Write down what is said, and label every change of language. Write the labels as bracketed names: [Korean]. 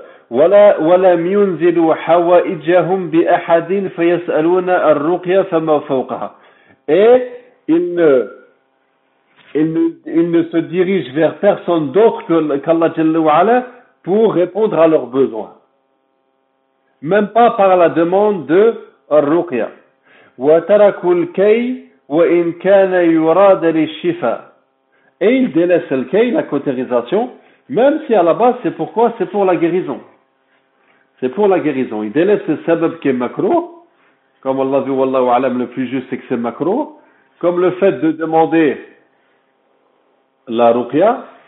[Arabic] ولم ينزلوا حوائجهم بأحد فيسألون الرقية فما فوقها. [French] Et ils ne se dirigent vers personne d'autre qu'Allah Jalla wa'ala pour répondre à leurs besoins. Même pas par la demande de الرقية. [Arabic] وتركوا الكي وإن كان يراد للشفاء. [French] Et ils délaissent le كي, la cautérisation. Même si à la base, c'est pourquoi? C'est pour la guérison. C'est pour la guérison. Il délaisse le sabab qui est makruh, comme Allah dit, Wallahu alam, le plus juste, c'est que c'est makruh, comme le fait de demander la ruqya.